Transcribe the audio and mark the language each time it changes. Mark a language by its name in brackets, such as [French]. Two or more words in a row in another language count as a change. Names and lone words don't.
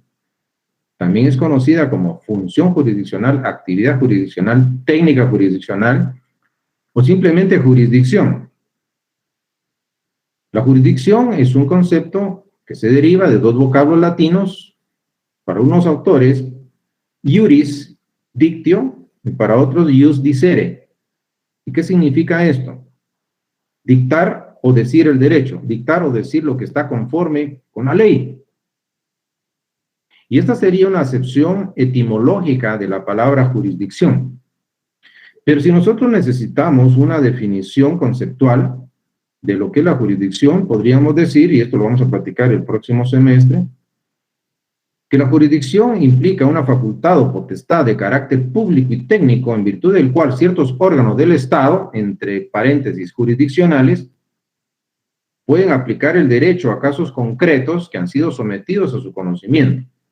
[Spanish] También es conocida como función jurisdiccional, actividad jurisdiccional, técnica jurisdiccional o simplemente jurisdicción. La jurisdicción es un concepto que se deriva de dos vocablos latinos para unos autores, [Latin] iuris, dictio, [Spanish] y para otros, [Latin] ius dicere. [Spanish] ¿Y qué significa esto? Dictar o decir el derecho, dictar o decir lo que está conforme con la ley. Y esta sería una acepción etimológica de la palabra jurisdicción. Pero si nosotros necesitamos una definición conceptual de lo que es la jurisdicción, podríamos decir, y esto lo vamos a platicar el próximo semestre, que la jurisdicción implica una facultad o potestad de carácter público y técnico en virtud del cual ciertos órganos del Estado, entre paréntesis jurisdiccionales, pueden aplicar el derecho a casos concretos que han sido sometidos a su conocimiento.